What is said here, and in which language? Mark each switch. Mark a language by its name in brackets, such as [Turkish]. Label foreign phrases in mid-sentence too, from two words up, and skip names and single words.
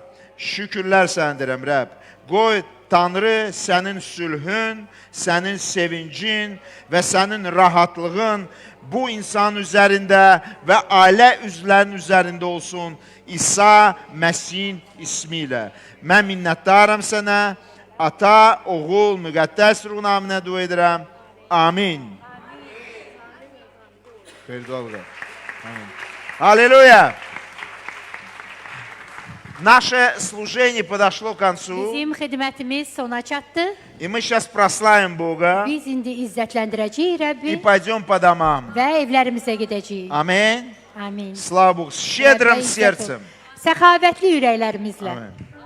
[Azerbaijani] Şükürlər sənə deyirəm, Rəbb. Qoy Tanrı sənin sülhün, sənin sevincin və sənin rahatlığın bu insan üzərində və ailə üzvlərinin üzərində olsun İsa Məsihin ismi ilə. Mən minnətdaram sənə. Ata, oğul, müqəddəs ruh naminə dua edirəm. Amin. Amin. [Russian] Аллилуйя! Наше служение подошло к концу, [Azerbaijani] Bizim xidmətimiz sona çatdı. [Russian] и мы сейчас прославим Бога [Azerbaijani] Biz indi izzətləndirəcəyik [Russian] и [Azerbaijani] Rəbbi [Russian] пойдем по домам. [Azerbaijani] və evlərimizə gedəcəyik. [Russian] Аминь. [Azerbaijani] Amin. [Russian] Слава Богу. С щедрым [Azerbaijani] Rəbbə izzət ol. [Russian] сердцем. [Azerbaijani] Səxavətli ürəklərimizlə. Amin.